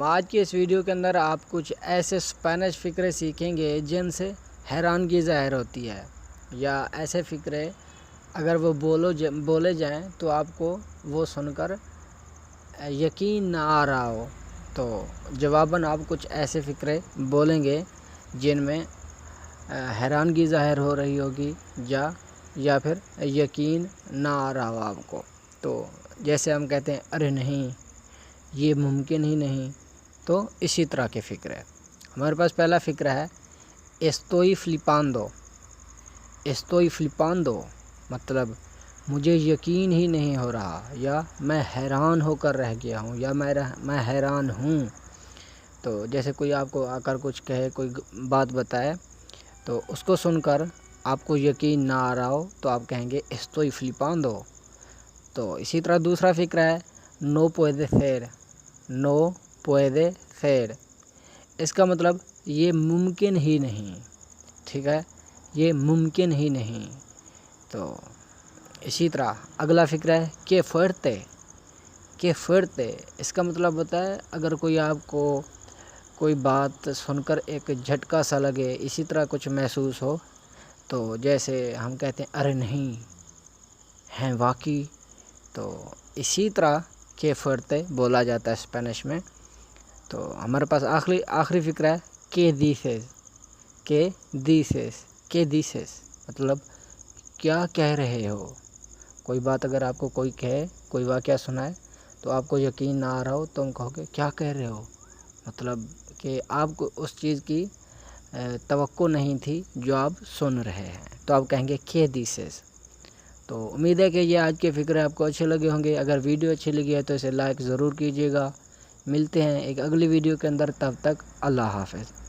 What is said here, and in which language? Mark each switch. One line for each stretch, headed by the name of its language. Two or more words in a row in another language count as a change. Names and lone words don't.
Urdu: آج کی اس ویڈیو کے اندر آپ کچھ ایسے اسپینش فقرے سیکھیں گے جن سے حیرانگی ظاہر ہوتی ہے، یا ایسے فقرے اگر وہ بولے جائیں تو آپ کو وہ سن کر یقین نہ آ رہا ہو، تو جواباً آپ کچھ ایسے فقرے بولیں گے جن میں حیرانگی ظاہر ہو رہی ہوگی یا پھر یقین نہ آ رہا ہو آپ کو۔ تو جیسے ہم کہتے ہیں ارے نہیں، یہ ممکن ہی نہیں، تو اسی طرح کے فقرے ہمارے پاس پہلا فقرہ ہے
Spanish: estoy flipando۔ estoy flipando
Urdu: مطلب مجھے یقین ہی نہیں ہو رہا، یا میں حیران ہو کر رہ گیا ہوں، یا میں حیران ہوں۔ تو جیسے کوئی آپ کو آ کر کچھ کہے، کوئی بات بتائے، تو اس کو سن کر آپ کو یقین نہ آ رہا ہو تو آپ کہیں گے
Spanish: estoy flipando۔
Urdu: تو اسی طرح دوسرا فقرہ ہے
Spanish: no puede ser۔ no puede ser
Urdu: اس کا مطلب یہ ممکن ہی نہیں، ٹھیک ہے، یہ ممکن ہی نہیں۔ تو اسی طرح اگلا فقرہ ہے
Spanish: que fuerte۔ que fuerte
Urdu: اس کا مطلب ہوتا ہے اگر کوئی آپ کو کوئی بات سن کر ایک جھٹکا سا لگے، اسی طرح کچھ محسوس ہو، تو جیسے ہم کہتے ہیں ارے نہیں، ہیں واقعی، تو اسی طرح
Spanish: que fuerte
Urdu: بولا جاتا ہے اسپینش میں۔ تو ہمارے پاس آخری فقرہ ہے
Spanish: que dices۔ que dices que dices
Urdu: مطلب کیا کہہ رہے ہو۔ کوئی بات اگر آپ کو کوئی کہے، کوئی واقعہ سنائے، تو آپ کو یقین نہ آ رہا ہو تو ہم کہو گے کیا کہہ رہے ہو، مطلب کہ آپ کو اس چیز کی توقع نہیں تھی جو آپ سن رہے ہیں، تو آپ کہیں گے
Spanish: que dices۔
Urdu: تو امید ہے کہ یہ آج کے فقرے آپ کو اچھے لگے ہوں گے۔ اگر ویڈیو اچھی لگی ہے تو اسے لائک ضرور کیجیے گا۔ ملتے ہیں ایک اگلی ویڈیو کے اندر، تب تک اللہ حافظ۔